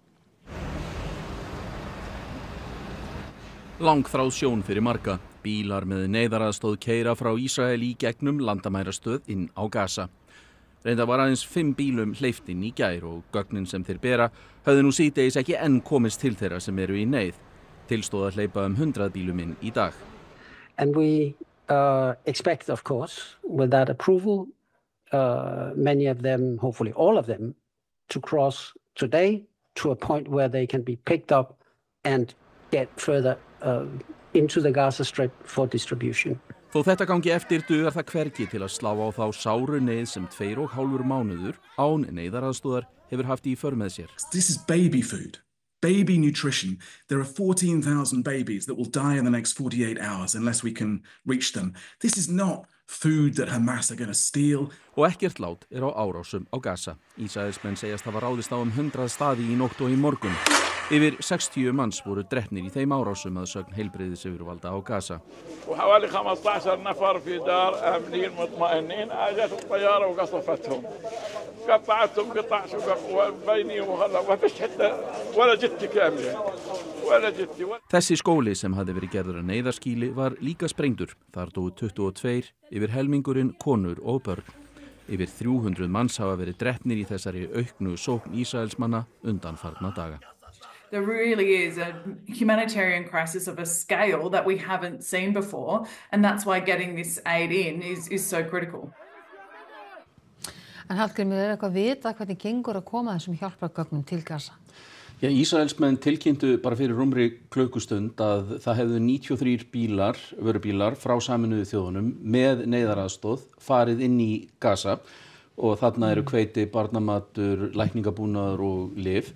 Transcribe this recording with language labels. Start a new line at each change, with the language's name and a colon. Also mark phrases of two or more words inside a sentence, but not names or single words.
Icelandic: Langþráð sjón fyrir marga. Bílar með neyðaraðstoð keyra frá Ísrael í gegnum landamærastöð inn á Gaza. Reynda var aðeins 5 bílum hleypt inn í gær og gögnin sem þeir bera höfðu nú síðdegis ekki enn komist til þeirra sem eru í neyð. Tilstóð að hleypa 100 bílum inn í dag.
English: And we expect, of course, with that approval, many of them, hopefully all of them, to cross today to a point where they can be picked up and get further into the Gaza Strip for distribution.
Icelandic: Þó þetta gangi eftir dugar það hvergi til að slá á þá sáru neyð sem 2,5 mánuður án neyðaraðstoðar hefur haft í för með sér.
English: This is baby food, baby nutrition. There are 14,000 babies that will die in the next 48 hours unless we can reach them. This is not food that Hamas are going to steal.
Icelandic: Og ekkert lát á árásum á Gaza. Ísraelsmenn segjast hafa ráðist á 100 staði í nótt og í morgun. Yfir 60 manns voru drepnir í þeim árásum að sögn heilbrigðisyfirvalda á Gaza.
Arabic: وحوالي 15 نفر في دار آمنين مطمئنين أجت الطيارة وقصفتهم. قطعتهم قطع شقق بيني وما فيش حتى ولا جتي كاملة ولا جتي.
Icelandic: Þessi skóli sem hafði verið gerður að neyðarskýli var líka sprengdur. Þar dóu 22, yfir helmingurinn konur og börn. Yfir 300 manns hafa verið drepnir í þessari auknu sókn Ísraelsmanna undanfarna daga.
English: There really is a humanitarian crisis of a scale that we haven't seen before, and that's why getting this aid in is so critical.
Icelandic: En Hallgrímur, eitthvað vita hvernig gengur að koma þessum hjálpargögnum til Gaza? Já, Ísraelsmenn tilkynntu bara fyrir rúmri klukkustund að það hefðu 93 vörubílar frá Sameinuðu þjóðunum með neyðaraðstoð farið inn í Gaza og þarna eru hveiti, barnamatur, lækningabúnaður og lyf.